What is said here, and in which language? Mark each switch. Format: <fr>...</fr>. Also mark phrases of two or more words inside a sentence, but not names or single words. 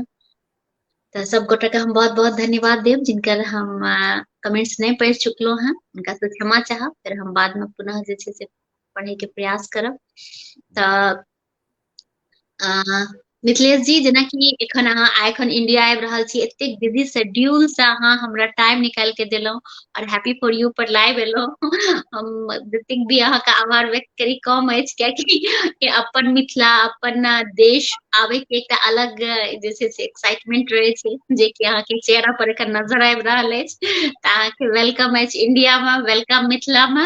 <mai>तो सब गोटे के हम बहुत बहुत धन्यवाद देव, जिनकर हम कमेंट्स नहीं पढ़ि चुकलहुँ हैं, हुनका से क्षमा चाहब, फिर हम बाद में पुनः जे छै से पढ़े के प्रयास करब। तऽ मिथिलेश जी, जेना कि एखन अहाँ एखन इंडिया आबि रहल छी, एतेक</mai> <en>busy schedule</en> <mai>से अहाँ हमरा टाइम निकालि के देलहुँ, और हैप्पी फॉर यू पर लाइव एलहुँ। हम जतेक भी अहाँके आभार व्यक्त करी कम अछि, कियाकि अपन मिथिला, अपन देश आबे के एकटा अलग जे छै से एक्साइटमेंट रहे छै, जे कि अहाँके चेहरा पर एखन नजर आबि रहल अछि। तऽ अहाँके वेलकम अछि इंडिया में, वेलकम मिथिला में।</mai>